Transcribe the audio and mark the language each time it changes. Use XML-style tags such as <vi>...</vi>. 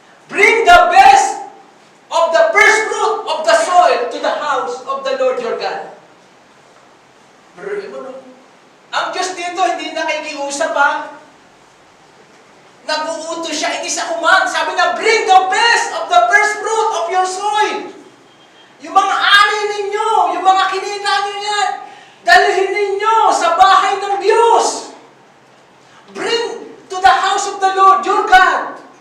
<en>Bring the best of the first fruit of the soil to the house of the Lord your God.</en> <tl>Ang Diyos dito, hindi nakikiusap ha. Nag-uutos siya, hindi sa command. Sabi na,</tl> <en>bring the best of the first fruit of your soil.</en> <tl>Yung mga ani ninyo, yung mga kinita nyo yan, dalhin ninyo sa bahay ng Diyos.</tl> <en>Bring to the house of the Lord, your God.</en>